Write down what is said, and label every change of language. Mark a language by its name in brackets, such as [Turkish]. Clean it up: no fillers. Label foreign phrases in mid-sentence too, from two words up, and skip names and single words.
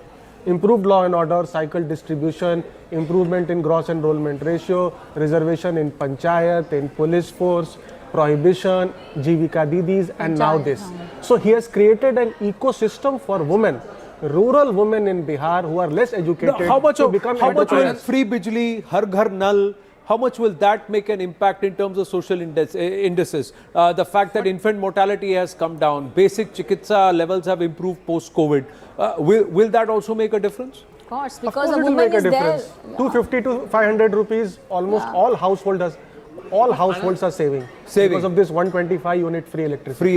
[English] Improved law and order, cycle distribution, improvement in gross enrollment ratio, reservation in panchayat, in police force, prohibition, Jivika Didis, and now this. So he has created an ecosystem for women, rural women in Bihar who are less educated. How much will entrepreneurs. [Hindi] free bijli, har ghar nal, [English] how much will that make an impact in terms of social indices? The fact that infant mortality has come down, basic chikitsa levels have improved post-COVID. Will that also make a difference? Of course, Of because course a it will woman make a is there. difference. 250 to 500 rupees, almost all households are saving because of this 125 unit free electricity.